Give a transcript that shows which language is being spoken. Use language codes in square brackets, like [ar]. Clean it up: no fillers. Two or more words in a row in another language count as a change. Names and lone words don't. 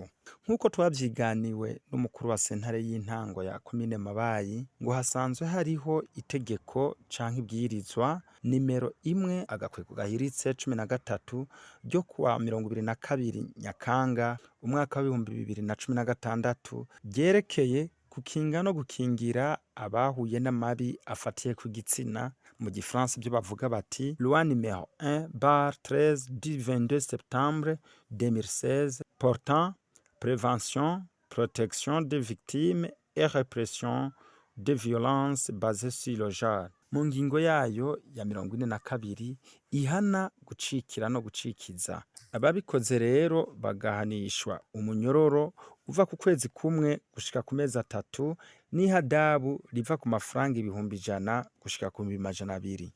[rn] Nk'uko twavyiganiwe n'umukuru wa sentare y'intango ya komine Mabayi, ngo hasanzwe hariho itegeko canke ibwirizwa nimero 1/13 ryo kuwa 22 Nyakanga umwaka wa 2016 ryerekeye gukinga no gukingira abahuye n'amabi afatiye ku gitsina, mu gifaransa byo bavuga bati [fr] loi numéro 1/13 du 22 septembre 2016 portant prévention, protection des victimes et répression des violences basées sur le genre. [rn] Mu ngingo yayo ya 42 ihana gucikira no gucikiza. Ababikoze rero bagahanishwa umunyororo uva ku kwezi kumwe gushika ku mezi 3 n'ihadabu riva ku mafaranga 100 gushika ku 200.